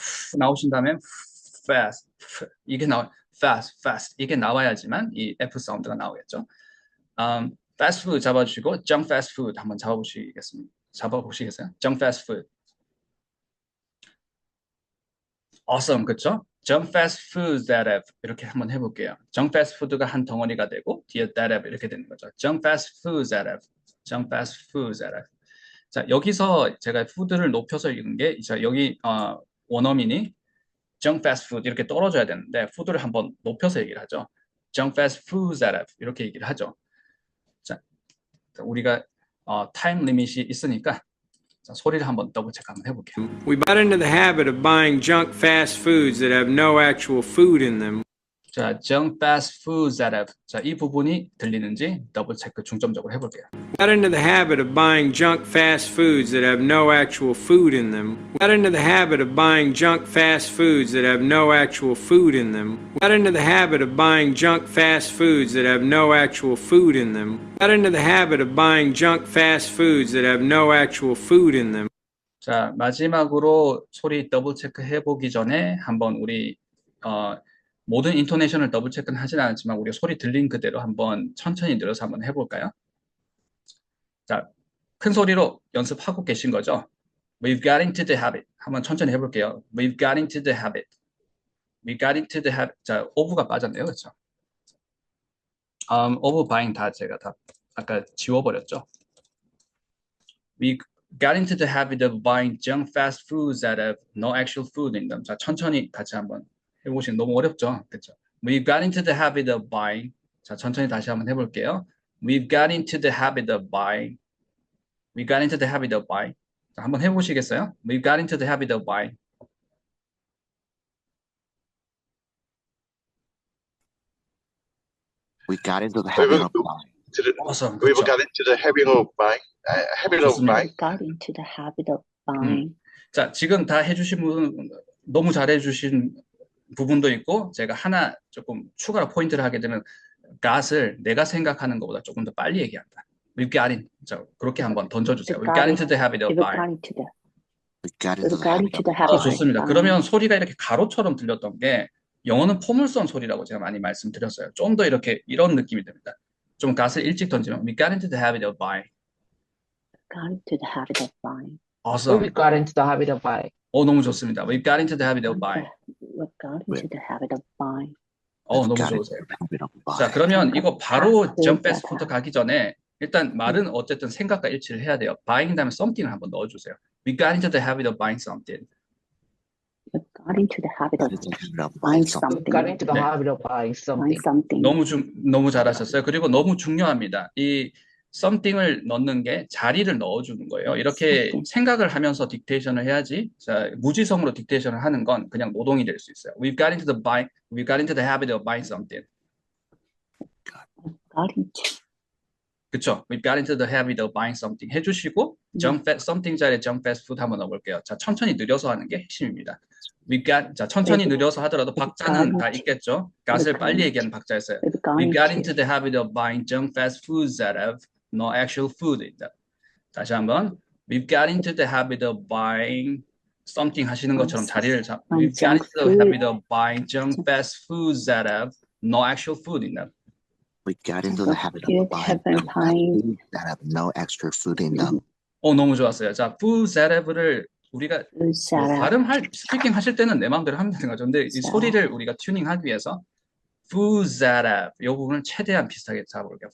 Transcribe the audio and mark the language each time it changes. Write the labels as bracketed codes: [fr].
[ko] 후 나오신 다음에 fast 이게 fast 이게 나와야지만 이 F 사운드가 나오겠죠. fast food 잡아주시고 junk fast food 한번 잡아보시겠어요? [en] junk fast food. [ko] awesome, 그렇죠? [en] junk fast foods that have [ko] 이렇게 한번 해볼게요. junk fast food가 한 덩어리가 되고 뒤에 [en] that have [ko] 이렇게 되는 거죠. [en] junk fast foods that have, junk fast foods that have. [ko] 자, 여기서 제가 food를 높여서 읽은 게 자, 여기 원어민이 [en] junk fast food [ko] 이렇게 떨어져야 되는데 food를 한번 높여서 얘기를 하죠. [en] junk fast foods that have [ko] 이렇게 얘기를 하죠. 자, 우리가 타임 리밋이 있으니까 자, 소리를 한번 더블 체크 한번 해볼게요. [en] We got into the habit of buying junk fast foods that have no actual food in them. 자, junk fast foods that have. [ko] 자, 이 부분이 들리는지 더블 체크 중점적으로 해볼게요. [en] We got into the habit of buying junk fast foods that have no actual food in them. We got into the habit of buying junk fast foods that have no actual food in them. We got into the habit of buying junk fast foods that have no actual food in them. We got into the habit of buying junk fast foods that have no actual food in them. [ko] 자, 마지막으로 소리 더블 체크 해보기 전에 한번 우리 모든 인토네이션을 더블 체크는 하진 않았지만 우리 소리 들린 그대로 한번 천천히 늘어서 한번 해볼까요? 자, 큰 소리로 연습하고 계신 거죠? [en] We've got into the habit. [ko] 한번 천천히 해볼게요. [en] We've got into the habit. We got into the habit. [ko] 자, of가 빠졌네요. 그렇죠? [en] of buying [ko] 다 제가 다 아까 지워버렸죠? [en] We got into the habit of buying junk fast foods that have no actual food in them. [ko] 자, 천천히 같이 한번 해보시면 너무 어렵죠? 그렇죠? [en] We got into the habit of buying. [ko] 자, 천천히 다시 한번 해볼게요. [en] We've got into the habit of buying. We got into the habit of buying. [ko] 자, 한번 해보시겠어요? [en] We got into the habit of buying. We got into the habit of buying. Awesome. We [ko] 그렇죠? [en] got into the habit of buying. Habit of [ko] 좋습니다. [en] buying. Got into the habit of buying. [ko] 자, 지금 다 해주신 분 너무 잘해주신 부분도 있고 제가 하나 조금 추가로 포인트를 하게 되면 got을 내가 생각하는 것보다 조금 더 빨리 얘기한다. [en] We've got in. [ko] 자, 그렇게 한번 던져주세요. [en] We've got into the habit of We've got buying. into the We got We've into the the habit of [ko] 좋습니다. [en] buying. [ko] 그러면 소리가 이렇게 가로처럼 들렸던 게 영어는 포물선 소리라고 제가 많이 말씀드렸어요. 좀 더 이렇게 이런 느낌이 듭니다. 좀 got을 일찍 던지면 [en] We got into the habit of buying. Got into the habit of buying. Awesome. We got into the habit of buying. [ko] 너무 좋습니다. [en] We got into the habit of buying. We've got into the habit of buying. [ko] 너무 [en] got into [ko] 좋으세요. [en] the habit of [ko] 자, [en] buying. [ko] 그러면 이거 바로 [en] fast jump food [ko] fast food 가기 전에 일단 말은 어쨌든 생각과 일치를 해야 돼요. buying 다음에 something을 한번 넣어주세요. [en] We got into the habit of buying something. We've got into the habit of Got into the habit of buying buying something. We got something. into the [ko] 네. [en] habit of buying something. something. [ko] 너무 잘하셨어요. 그리고 너무 중요합니다. 이 something을 넣는 게 자리를 넣어주는 거예요. 이렇게 [en] something. [ko] 생각을 하면서 딕테이션을 해야지. 자, 무지성으로 딕테이션을 하는 건 그냥 노동이 될 수 있어요. [en] We got into the habit of buying something. Got into. [ko] 그쵸? [en] We got into the habit of buying something [ko] 해주시고 [en] something 자리에 jump fast food [ko] 한번 넣어볼게요. 자, 천천히 느려서 하는 게 핵심입니다. 자, 천천히 느려서 하더라도 박자는 다 있겠죠? got을 빨리 얘기하는 박자였어요. [en] We've got We got into. into the habit of buying junk fast foods that have no actual food in them. [ko] 다시 한번 [en] We've got into the habit of buying something [ko] 하시는 것처럼 자리를 [en] We've got into the habit of buying junk fast foods that have no actual food in them. We got into the habit of Good buying habit junk fast buying. foods that have no extra food in them. [ko] 너무 좋았어요. 자, foods that have를 우리가 발음할 스피킹 하실 때는 내 마음대로 하면 되는 거죠. 근데 이 소리를 우리가 튜닝하기 위해서 foods that have 이 부분을 최대한 비슷하게 잡아볼게요.